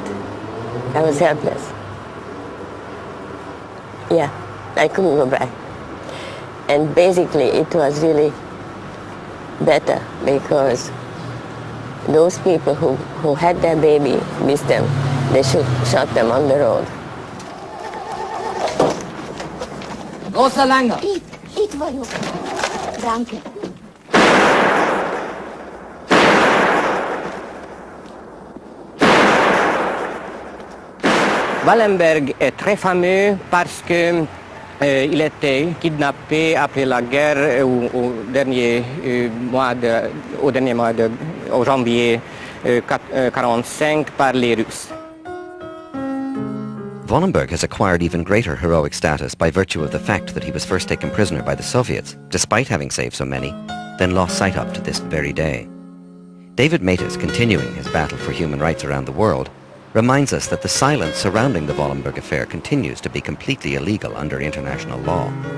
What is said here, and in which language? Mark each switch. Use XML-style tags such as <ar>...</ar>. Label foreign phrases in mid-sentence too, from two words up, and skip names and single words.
<en>I was helpless. Yeah, I couldn't go back. And basically it was really better because those people who had their baby with them, they should shot them on the road.</en> <de>Großer Langer!</de> <hu>Itt vagyok. Danke.</hu> <fr>Wallenberg est très fameux parce que il était kidnappé après la guerre au dernier mois au janvier 1945 par les Russes.</fr> <en>Wallenberg has acquired even greater heroic status by virtue of the fact that he was first taken prisoner by the Soviets, despite having saved so many, then lost sight of to this very day. David Matas, continuing his battle for human rights around the world, reminds us that the silence surrounding the Wallenberg affair continues to be completely illegal under international law.</en>